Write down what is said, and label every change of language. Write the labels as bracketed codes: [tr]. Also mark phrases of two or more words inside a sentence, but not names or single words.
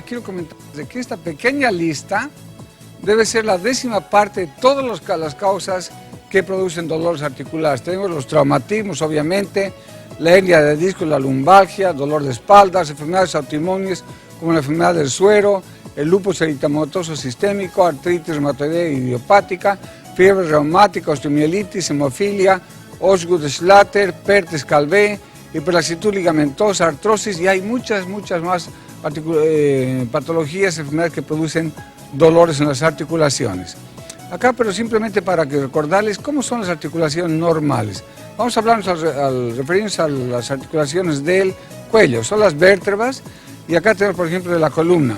[es] Quiero comentarles que esta pequeña lista debe ser la 10ª parte de todas las causas que producen dolores articulares. Tenemos los traumatismos, obviamente, la hernia de disco, la lumbalgia, dolor de espaldas, enfermedades autoinmunes como la enfermedad del suero, el lupus eritematoso sistémico, artritis reumatoidea idiopática, fiebre reumática, osteomielitis, hemofilia, Osgood-Schlatter, Perthes-Calvé, hiperlaxitud ligamentosa, artrosis, y hay muchas más patologías, enfermedades que producen dolores en las articulaciones. Acá, pero simplemente para que recordarles cómo son las articulaciones normales. Vamos a hablar al referirnos a las articulaciones del cuello, son las vértebras, y acá tenemos, por ejemplo, de la columna.